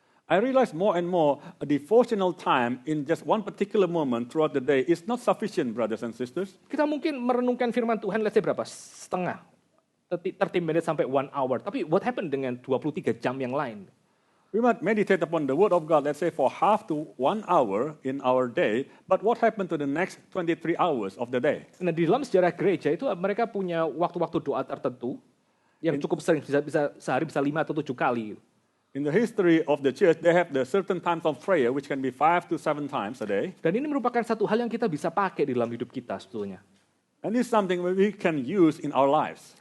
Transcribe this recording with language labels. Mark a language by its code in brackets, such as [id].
[en] I realize more and more a devotional time in just one particular moment throughout the day is not sufficient, brothers and sisters. [id] Kita mungkin merenungkan firman Tuhan, [en] let's say [id] berapa? Setengah, [en] 30 minutes [id] sampai [en] 1 hour. [id] Tapi [en] what happened [id] dengan 23 jam yang lain? [en] We might meditate upon the Word of God, let's say for half to 1 hour in our day, but what happened to the next 23 hours of the day? [id] Nah, di dalam sejarah gereja itu mereka punya waktu-waktu doa tertentu yang cukup sering, bisa sehari bisa 5 atau 7 kali. [en] In the history of the church, they have the certain times of prayer, which can be 5 to 7 times a day. [id] Dan ini merupakan satu hal yang kita bisa pakai di dalam hidup kita sebetulnya. [en] And this is something we can use in our lives.